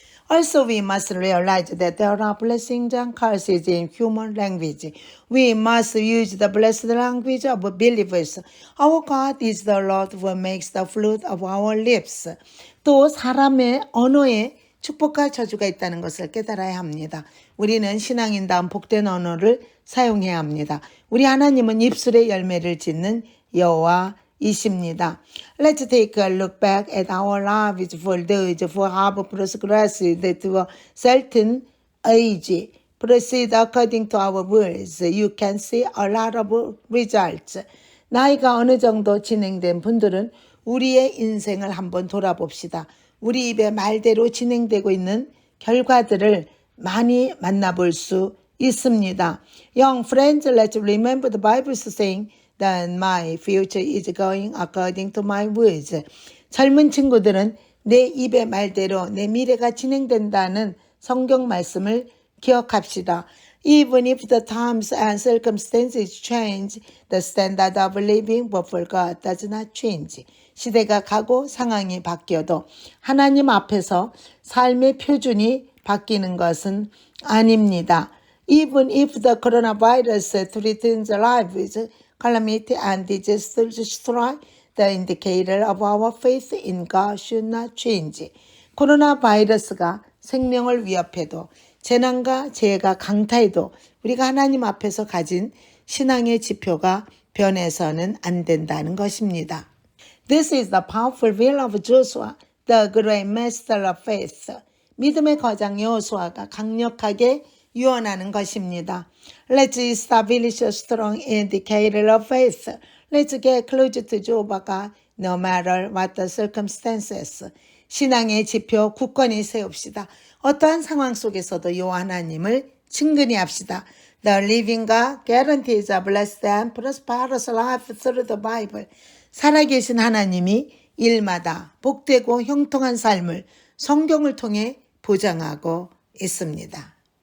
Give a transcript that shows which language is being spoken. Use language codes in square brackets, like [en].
[en] Also, we must realize that there are blessings and curses in human language. We must use the blessed language of believers. Our God is the Lord who makes the fruit of our lips. [ko] 또 사람의 언어에 축복과 저주가 있다는 것을 깨달아야 합니다. 우리는 신앙인다운 복된 언어를 사용해야 합니다. 우리 하나님은 입술의 열매를 짓는 여호와이십니다. [en] Let's take a look back at our lives for those who have progressed to a certain age. Proceed according to our words. You can see a lot of results. [ko] 나이가 어느 정도 진행된 분들은 우리의 인생을 한번 돌아봅시다. 우리 입의 말대로 진행되고 있는 결과들을 많이 만나볼 수 있습니다. [en] Young friends, let's remember the Bible's saying that my future is going according to my words. [ko] 젊은 친구들은 내 입의 말대로 내 미래가 진행된다는 성경 말씀을 기억합시다. [en] Even if the times and circumstances change, the standard of living before God does not change. [ko] 시대가 가고 상황이 바뀌어도 하나님 앞에서 삶의 표준이 바뀌는 것은 아닙니다. [en] Even if the coronavirus threatens lives, calamity and disaster strike, the indicator of our faith in God should not change. [ko] 코로나 바이러스가 생명을 위협해도 재난과 재해가 강타해도 우리가 하나님 앞에서 가진 신앙의 지표가 변해서는 안 된다는 것입니다. [en] This is the powerful will of Joshua, the great master of faith. [ko] 믿음의 거장 여호수아가 강력하게 유언하는 것입니다. [en] Let's establish a strong indicator of faith. Let's get closer to Jehovah no matter what the circumstances. [ko] 신앙의 지표 굳건히 세웁시다. 어떠한 상황 속에서도 여호와 하나님을 친근히 합시다. [en] The living God guarantees a blessed and prosperous life through the Bible. [ko] 살아계신 하나님이 일마다 복되고 형통한 삶을 성경을 통해 보장하고 있습니다.